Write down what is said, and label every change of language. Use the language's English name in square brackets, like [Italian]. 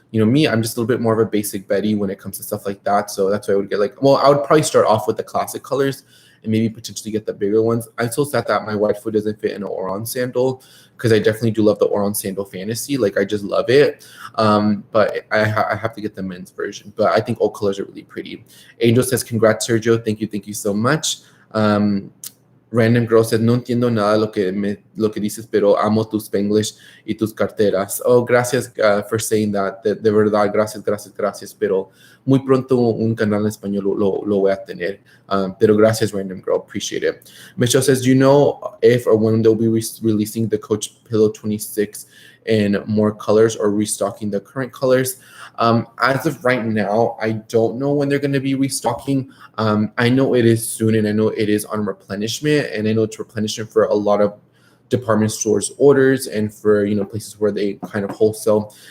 [English] You know, me, I'm just a little bit more of a basic Betty when it comes to stuff like that. So that's why I would get like, well, I would probably start off with the classic colors and maybe potentially get the bigger ones. I'm so sad that my white foot doesn't fit in an Oran sandal because I definitely do love the Oran sandal fantasy. Like, I just love it. But I have to get the men's version. But I think all colors are really pretty. Angel says, congrats, Sergio. Thank you so much. Random Girl said, [Spanish] no entiendo nada lo que dices, pero amo tus Spanglish y tus carteras. [English] Oh, [Spanish] gracias [English] for saying that. [Spanish] De verdad, gracias. Pero muy pronto un canal en español lo voy a tener. Pero gracias, [English] Random Girl. Appreciate it. Michelle says, do you know if or when they'll be releasing the Coach Pillow 26 in more colors or restocking the current colors? As of right now, I don't know when they're going to be restocking. I know it is soon, and I know it is on replenishment, and I know it's replenishment for a lot of department stores orders and for, you know, places where they kind of wholesale.